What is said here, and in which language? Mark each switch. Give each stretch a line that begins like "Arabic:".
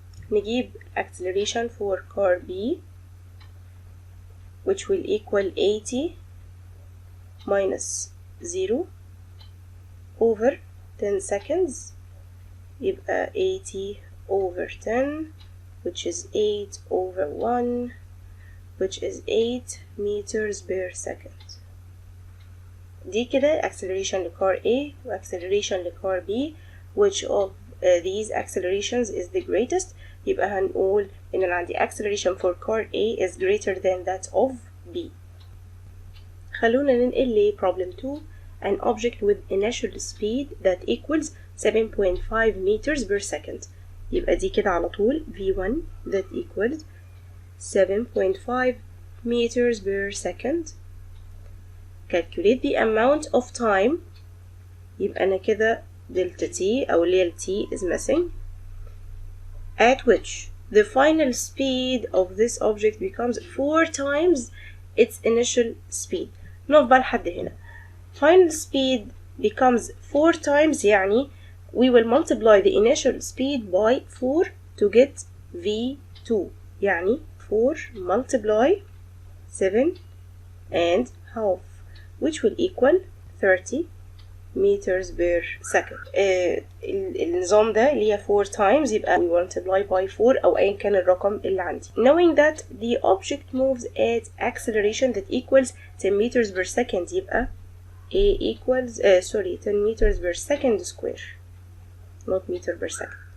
Arabic: نجيب
English: acceleration for car B which will equal 80 minus 0 over 10 seconds
Arabic: يبقى
English: 80 over 10 which is 8 over 1 which is 8 meters per second.
Arabic: دي كده acceleration لكار A و acceleration لكار B.
English: which of these accelerations is the greatest؟
Arabic: يبقى هنقول إن أنا عندي
English: acceleration for car A is greater than that of B.
Arabic: خلونا ننقل ل problem 2.
English: An object with initial speed that equals 7.5 meters per second.
Arabic: يبقى دي كده على طول V1
English: that equals 7.5 meters per second. Calculate the amount of time.
Arabic: يبقى أنا كده delta t أو اللي هي
English: t is missing. At which the final speed of this object becomes 4 times its initial speed.
Arabic: نقف بقى لحد هنا.
English: Final speed becomes 4 times
Arabic: يعني
English: we will multiply the initial speed by 4 to get V2.
Arabic: يعني
English: 4 multiply 7 and half which will equal 30 meters per second.
Arabic: النظام ده اللي هي
English: 4 times
Arabic: يبقى
English: we multiply by 4
Arabic: أو أيا كان الرقم اللي عندي.
English: Knowing that the object moves at acceleration that equals 10 meters per second
Arabic: يبقى
English: A equals 10 meters per second square not meter per second.